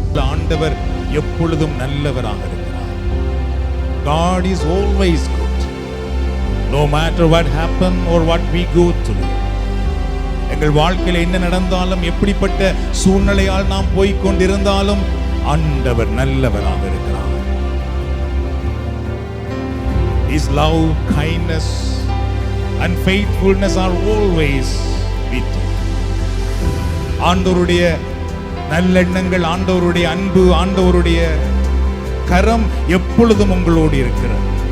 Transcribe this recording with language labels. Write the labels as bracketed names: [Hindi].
[Tamil] ஆண்டவர் எப்பொழுதும் நல்லவராக இருக்கிறார். [English] God is always good, no matter what happen or what we go through. [Tamil] எங்கள் வாழ்க்கையில் என்ன நடந்தாலும், எப்படிப்பட்ட சூழ்நிலையால் நாம் போய்க் கொண்டிருந்தாலும் ஆண்டவர் நல்லவராக இருக்கிறார். [English] His love, kindness and faithfulness are always with you. [Tamil] ஆண்டவருடைய நல்லெண்ணங்கள், ஆண்டவருடைய அன்பு, ஆண்டவருடைய கரம் எப்பொழுதும் உங்களோடு இருக்கிறது.